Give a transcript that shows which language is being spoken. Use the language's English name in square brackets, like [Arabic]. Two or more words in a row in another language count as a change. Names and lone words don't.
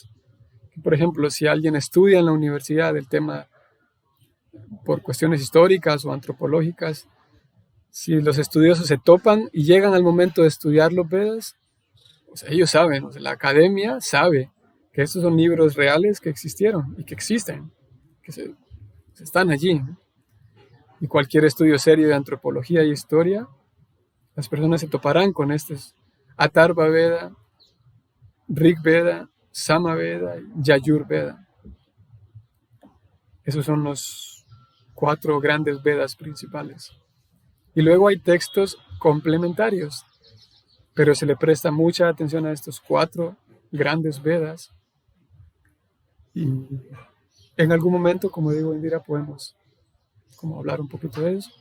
[Spanish] Por ejemplo, si alguien estudia en la universidad el tema por cuestiones históricas o antropológicas, si los estudiosos se topan y llegan al momento de estudiar los Vedas, pues ellos saben, o sea, la academia sabe que estos son libros reales que existieron y que existen, que están allí, ¿no? Y cualquier estudio serio de antropología y historia, las personas se toparán con estos Atharva Veda, Rig Veda, Sama Veda y Yajur Veda. Esos son los 4 grandes Vedas principales. Y luego hay textos complementarios, pero se le presta mucha atención a estos 4 grandes Vedas. Y en algún momento, como digo, Indira, podemos hablar un poquito de eso.